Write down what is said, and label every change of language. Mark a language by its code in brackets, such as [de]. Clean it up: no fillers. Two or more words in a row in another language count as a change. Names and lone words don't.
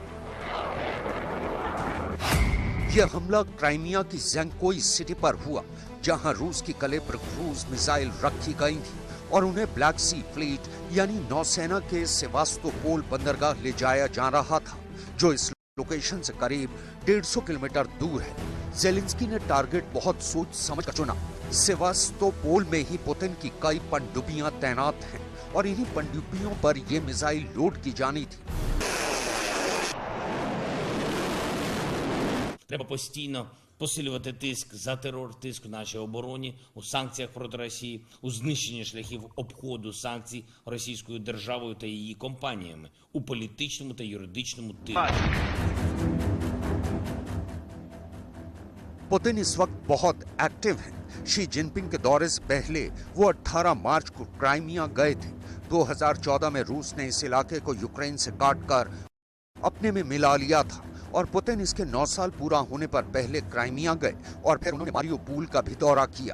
[hi] यह हमला क्राइमिया की ज़ेंकोई सिटी पर हुआ, जहां रूस की कलिब्र [en] cruise missile [hi] रखी गई थी और उन्हें ब्लैक सी फ्लीट यानी नौसेना के सेवास्तोपोल बंदरगाह ले जाया जा रहा था, जो इस लोकेशन से करीब 150 किलोमीटर दूर है। ज़ेलेंस्की ने टारगेट बहुत सोच समझ कर चुना। सेवास्तोपोल में ही पुतिन की कई पनडुब्बियां तैनात हैं और इन्हीं पनडुब्बियों पर ये मिसाइल लोड की जानी थी। [uk] Треба постійно посилювати тиск за терор, тиск в нашій обороні, у санкціях проти Росії, у знищенні шляхів обходу санкцій російською державою та її компаніями, у політичному та юридичному тилу. [hi] पुतिन इस वक्त बहुत एक्टिव हैं। शी जिनपिंग के दौरे से पहले वो 18 मार्च को क्राइमिया गए थे। 2014 में रूस ने इस इलाके को यूक्रेन से काटकर अपने में मिला लिया था और पुतिन इसके 9 साल पूरा होने पर पहले क्राइमिया गए और फिर उन्होंने मारियोपोल का भी दौरा किया।